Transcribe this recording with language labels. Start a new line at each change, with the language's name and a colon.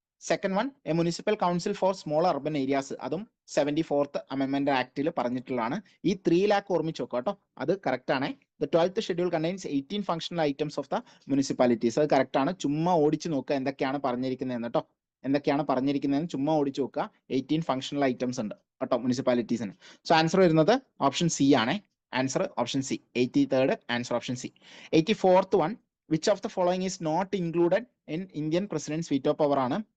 English: second one, a municipal council for small urban areas,
Malayalam: അതും 74th Amendment ആക്ടിൽ പറഞ്ഞിട്ടുള്ളതാണ്. ഈ 3 lakh ഓർമ്മിച്ച് വെക്കുക കേട്ടോ, അത് കറക്റ്റ് ആണ്.
English: The 12th schedule contains 18 functional items of the municipalities.
Malayalam: അത് കറക്റ്റ് ആണ്. ചുമ്മാ ഓടിച്ചു നോക്കുക എന്തൊക്കെയാണ് പറഞ്ഞിരിക്കുന്നതെന്ന് കേട്ടോ, എന്തൊക്കെയാണ് പറഞ്ഞിരിക്കുന്നതെന്ന് ചുമ്മാ ഓടിച്ചു നോക്കുക. 18 functional items ഉണ്ട് കേട്ടോ മുനിസിപ്പാലിറ്റീസിന്. സോ ആൻസർ വരുന്നത് ഓപ്ഷൻ സി ആണ്. Answer option C.
English: 83rd answer option C. 84th one, which of the following is not included in Indian president's veto power
Malayalam: ആണ്?